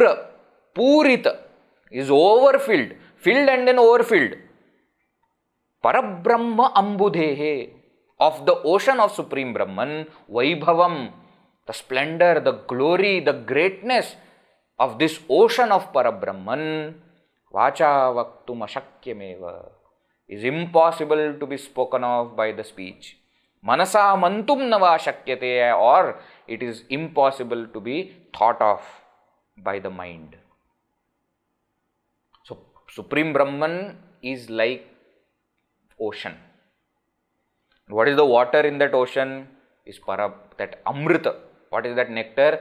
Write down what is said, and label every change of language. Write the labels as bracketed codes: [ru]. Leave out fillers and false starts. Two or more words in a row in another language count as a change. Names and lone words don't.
[en] Pura, Purita is overfilled, filled and then overfilled. [sa] परब्रह्म अम्बुधेः, [en] of the ocean of Supreme Brahman, Vaibhavam, the splendor, the glory, the greatness of this ocean of Parabrahman, [sa] वाचा वक्तुमशक्यमेव, [en] is impossible to be spoken of by the speech. [sa] मनसा मन्तुं नव शक्यते, [en] or it is impossible to be thought of by the mind. So, Supreme Brahman is like ocean. What is the water in that ocean? Is that amrita. What is that nectar?